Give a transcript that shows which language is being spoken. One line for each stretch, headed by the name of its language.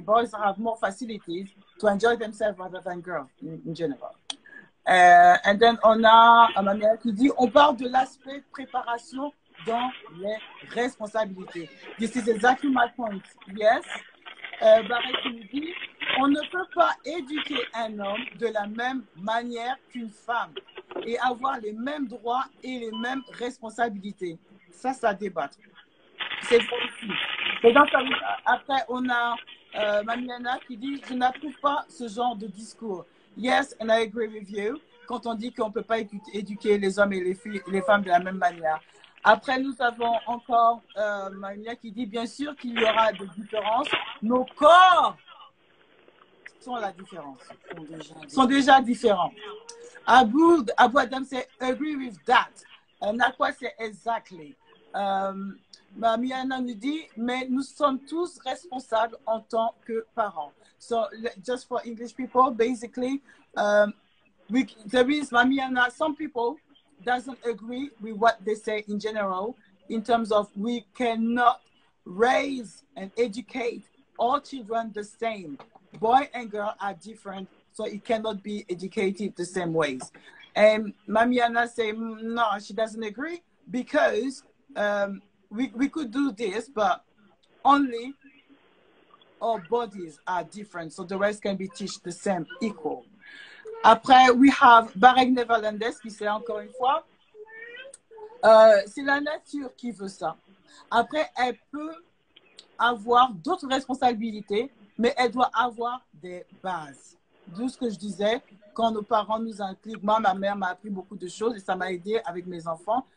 English: Boys have more facilities to enjoy themselves rather than girls in general. And then
French: on a Mamiana qui dit, on parle de l'aspect préparation dans les responsabilités.
English: This is exactly my point. Yes.
French: Barrett nous dit, on ne peut pas éduquer un homme de la même manière qu'une femme et avoir les mêmes droits et les mêmes responsabilités. Ça débat. C'est vrai aussi. Et donc, après, on a Mamiana qui dit, je n'approuve pas ce genre de discours.
English: Yes, and I agree with you.
French: Quand on dit qu'on ne peut pas éduquer les hommes et les femmes de la même manière. Après, nous avons encore Mamiana qui dit, bien sûr qu'il y aura des différences. Nos corps sont la différence. Sont déjà différents.
English: Abu Adam c'est agree with that. Nakwa c'est exactly.
French: Mamiana nous dit, mais nous sommes tous responsables en tant que parents.
English: So, just for English people, basically, there is Mamiana, some people doesn't agree with what they say in general, in terms of we cannot raise and educate all children the same. Boy and girl are different, so it cannot be educated the same ways. And Mamiana say, no, she doesn't agree because we could do this, but only our bodies are different, so the rest can be taught the same, equal.
French: Après,
English: we have
French: Barek Nevalandes qui c'est encore une fois, c'est la nature qui veut ça. Après, elle peut avoir d'autres responsabilités, mais elle doit avoir des bases. D'où ce que je disais, quand nos parents nous impliquent, moi, ma mère m'a appris beaucoup de choses et ça m'a aidé avec mes enfants.